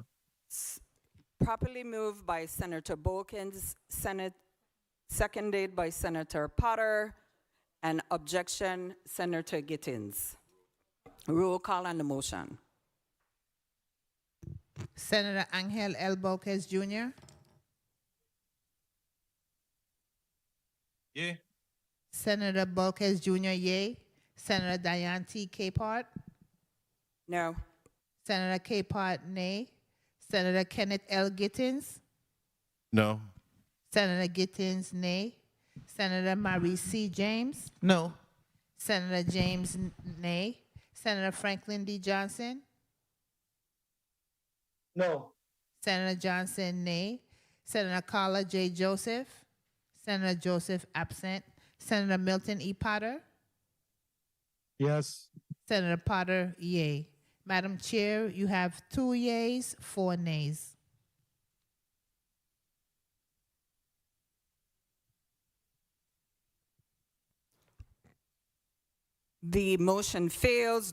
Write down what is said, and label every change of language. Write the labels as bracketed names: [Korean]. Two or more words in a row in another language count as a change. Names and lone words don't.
[English] properly moved by Senator Bolkins, seconded by Senator Potter, and objection, Senator Gittins. Roll call on the motion. Senator Angel L. Bolquez Jr. Yeah. Senator Bolquez Jr., yay. Senator Diane T. Capehart. No. Senator Capehart, nay. Senator Kenneth L. Gittins. No. Senator Gittins, nay. Senator Maurice C. James. No. Senator James, nay. Senator Franklin D. Johnson. No. Senator Johnson, nay. Senator Carla J. Joseph. Senator Joseph absent. Senator Milton E. Potter. Yes. Senator Potter, yay. Madam Chair, you have 2 yeas, 4 nays. The motion fails.